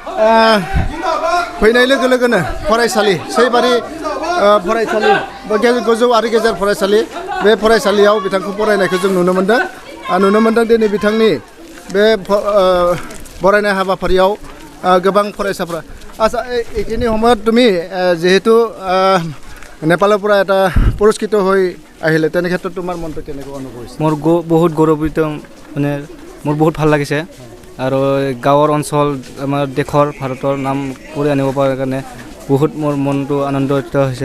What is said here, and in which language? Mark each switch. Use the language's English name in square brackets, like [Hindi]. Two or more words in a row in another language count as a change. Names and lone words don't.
[Bodo] फैनाय लोगो लोगोनो फरायसालि सैबारि फरायसालि गोजौ आरो गेजेर फरायसालि बे फरायसालियाव बिथांखौ बरायनायखौ जों नुनो मोनदों दिनै बिथांनि बे बरायनाय हाबाफारियाव गोबां फरायसाफ्रा [Assamese] আচ্ছা এইখিনি সময়ত তুমি যেহেতু নেপালৰ পৰা এটা পুৰস্কৃত হৈ আহিলে তেনে ক্ষেত্ৰত তোমাৰ মনটো কেনেকৈ অনুভৱ হৈছে মোৰ বহুত গৌৰৱান্বিত মানে মোৰ বহুত ভাল লাগিছে আৰু গাঁৱৰ অঞ্চল আমাৰ দেশৰ ভাৰতৰ নাম কৰি আনিব পৰাৰ কাৰণে বহুত মোৰ মনটো আনন্দিত হৈছে